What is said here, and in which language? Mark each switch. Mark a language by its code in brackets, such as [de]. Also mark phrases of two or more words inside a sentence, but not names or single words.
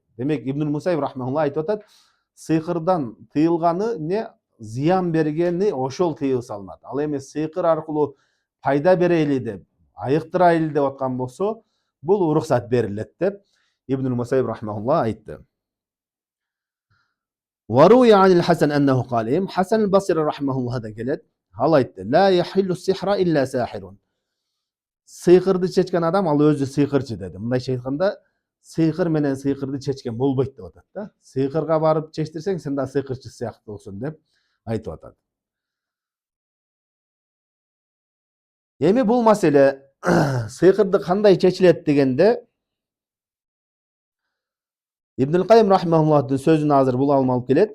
[ky] Демек Ибнул Мусайб рахмаулла айтып атат, сыйкырдан тыйылганы эмне, зыян бергени ошол тыюу салынат. Ал эми сыйкыр аркылуу пайда берели деп, айыктырайлы деп аткан болсо, бул уруксат берилет деп Ибнул Мусайб рахмаулла айтты. [ar] وروي عن الحسن أنه قال حسن البصري رحمه الله هذا قالت [ky] ал айтты, [ar] لا يحل السحر إلا ساحر. [ky] Сыйкырды чечкен адам ал өзү сыйкырчы деди. Мындайча айтканда, сыйкыр менен сыйкырды чечкен болбойт деп атат да. Сыйкырга барып чечтирсең, сен да сыйкырчы сыяктуусуң деп айтып атат. Эми бул маселе сыйкырды кандай чечилет дегенде, Ибн Кайым рахмауллахтын сөзүн азыр бул алым алып келет.